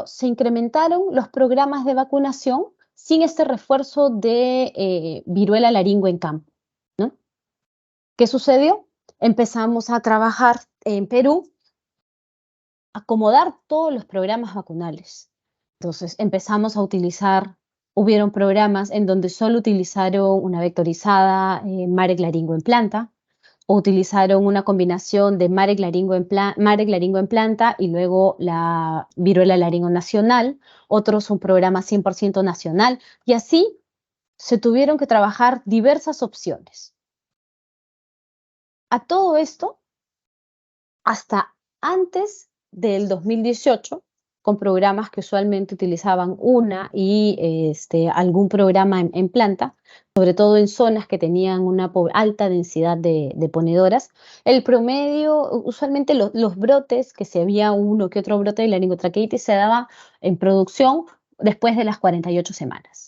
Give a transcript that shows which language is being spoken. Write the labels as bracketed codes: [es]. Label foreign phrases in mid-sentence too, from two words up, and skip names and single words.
[es] Se incrementaron los programas de vacunación sin este refuerzo de viruela laringo en campo, ¿no? ¿Qué sucedió? Empezamos a trabajar en Perú, acomodar todos los programas vacunales. Entonces, empezamos a utilizar, hubieron programas en donde solo utilizaron una vectorizada Marek laringo en planta, o utilizaron una combinación de Marek laringo en planta y luego la viruela laringo nacional, otros un programa 100% nacional, y así se tuvieron que trabajar diversas opciones. A todo esto, hasta antes del 2018, con programas que usualmente utilizaban una y algún programa en planta, sobre todo en zonas que tenían una alta densidad de ponedoras, el promedio, usualmente los brotes, que si había uno que otro brote de laringotraqueitis, se daba en producción después de las 48 semanas.